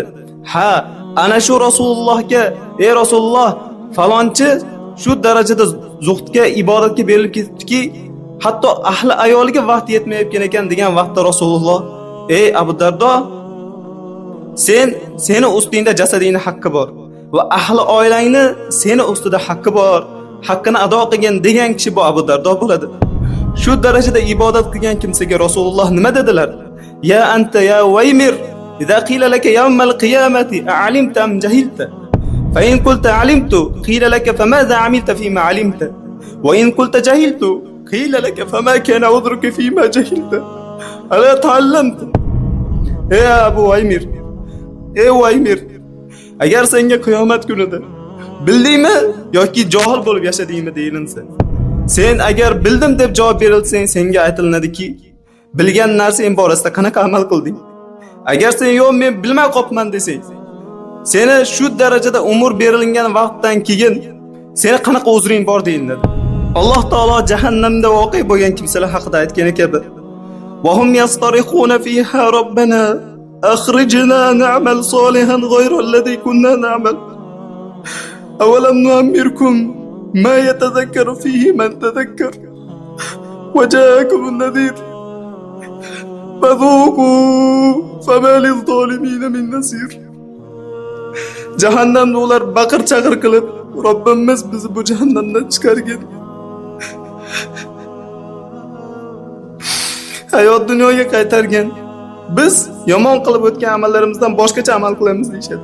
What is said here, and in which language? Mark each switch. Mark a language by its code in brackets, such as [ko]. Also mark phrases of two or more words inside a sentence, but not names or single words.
[uz] Ha, ana shu Rasulullohga, ey Rasululloh, falonchi shu darajada zuhdga, ibodatga berilib ketdiki, hatto ahli ayoliga vaqt yetmayotgan ekan degan vaqtda Rasululloh: "Ey Abu Dardo, seni ustingda jasadingning haqqi bor va ahli oilangni seni ustida haqqi bor. Haqqini ado qilgan" degan kishi bu Abu Dardo bo'ladi. Shu darajada ibodat qilgan kimsaga Rasululloh nima dedilar? [ar] يا أنت يا عويمر إذا قيل لك يوم القيامة أعلمت أم جهلت? فإن قلت علمت قيل لك فماذا عملت فيما علمت? وإن قلت جهلت قيل لك فما كان عذرك فيما جهلت? ألا تعلمت? [uz] Ey Abu Waymir, ey Waymir, agar senga qiyomat kunida bildingmi yoki johil bo'lib yashadingmi deyilinsa, sen agar bildim deb javob berilsang, senga aytilinadiki, bilgan narsang borasida qanaqa amal qilding? Agar sen yo'q, men bilmay qopman desang, seni shu darajada umr berilgan vaqtdan keyin seni qanaqa uzring bor deyiladi. Alloh taolo jahannamda voqea bo'lgan kimsalar haqida aytgan kabi: [ar] "وهم يصطرخون فيها ربنا أخرجنا نعمل صالحا غير الذي كنا نعمل. أولم نعمركم ما يتذكر فيه من تذكر وجاءكم النذير فذوقوا فما للظالمين من نصير." [uz] Jahannamda ular baqir-chaqir qilib, Robbimiz bizni bu jahannamdan chiqargan. Hayot dunyoga qaytargan. Biz yomon qilib o'tgan amallarimizdan boshqacha amal qilamiz deyshadi.